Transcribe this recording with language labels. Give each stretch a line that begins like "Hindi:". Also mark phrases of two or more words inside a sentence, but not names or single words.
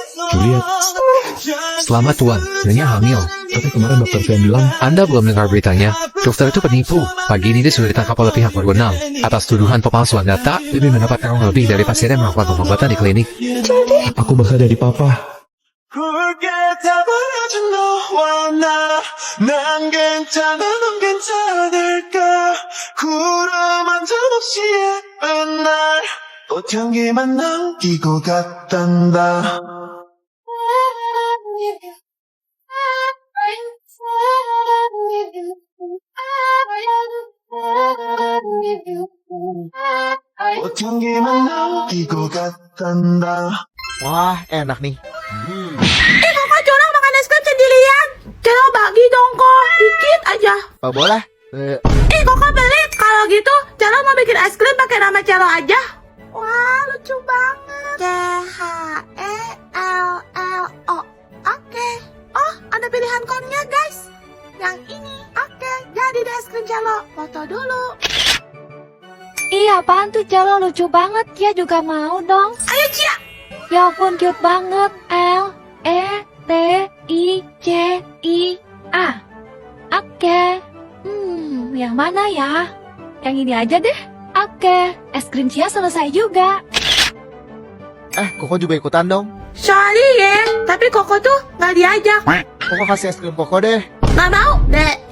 Indonesian: Juliet, Selamat Tuan, Nyonya hamil. tapi kemarin dokter Fian bilang, Anda belum dengar beritanya. Dokter itu penipu. Pagi ini dia sudah ditangkap oleh pihak berwenang atas tuduhan pemalsuan data demi mendapatkan uang lebih dari pasien yang melakukan pengobatan di klinik. Jadi, aku bakal jadi papa.
Korean: 붉게 타버려진 너와 난 괜찮아 넌 괜찮을까 구름 한 점 없이 예쁜 날 꽃향기만 남기고 갔단다 꽃향기만 남기고 갔단다
Indonesian: Wah, enak nih. Kakak Corang makan es krim sendirian. Jangan bagi dong kok, dikit aja. Oh, boleh? Kakak beli. Kalau gitu, Celo mau bikin es krim pakai nama Celo aja. Wah, lucu banget. C-H-E-L-L-O. Oke. Oh, ada pilihan konnya guys. Yang ini. Oke, jadi deh es krim Celo. Foto dulu. Iya, apaan tuh Celo, lucu banget. Kia juga mau dong. Ayo Cia. Ya ampun, cute banget. L-E-T-I-C-I-A. Oke. Yang mana ya? Yang ini aja deh. Oke, es krim Cia selesai juga. Koko juga ikutan dong. Sorry ya, tapi Koko tuh nggak diajak. Koko kasih es krim Koko deh. Nggak mau, deh.